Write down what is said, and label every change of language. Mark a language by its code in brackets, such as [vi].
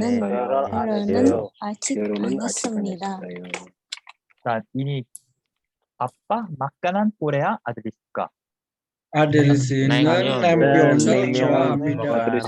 [ko] 결혼은 아직 안 했습니다. [id] Dan ini apa makanan Korea 아들리 suka? [ko] 아들리 씨는 냉면을 좋아합니다.